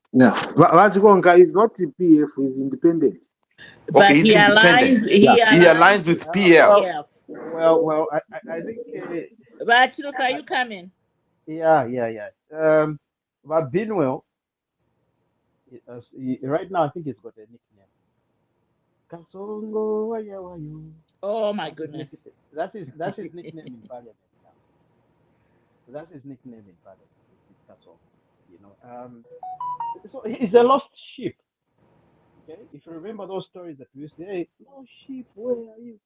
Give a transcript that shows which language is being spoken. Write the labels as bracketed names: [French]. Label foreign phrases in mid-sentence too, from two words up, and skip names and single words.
[English] Yeah, Vajigonga is not the PF, he's independent. Okay, But he's he independent. aligns. Yeah. He He aligns aligns with with Well, PF. PF. I think. But Chinuka, you come in. Yeah. But Binwell, right now, I think he's got a nickname. [Bemba] Kasongo waya wayo. [English] Oh my That's his goodness. nickname. That's his nickname in Parliament now. That's his nickname in Parliament. This is Kasongo. You know, so he's a lost sheep. Okay, if you remember those stories that we used to say, lost sheep, where are you?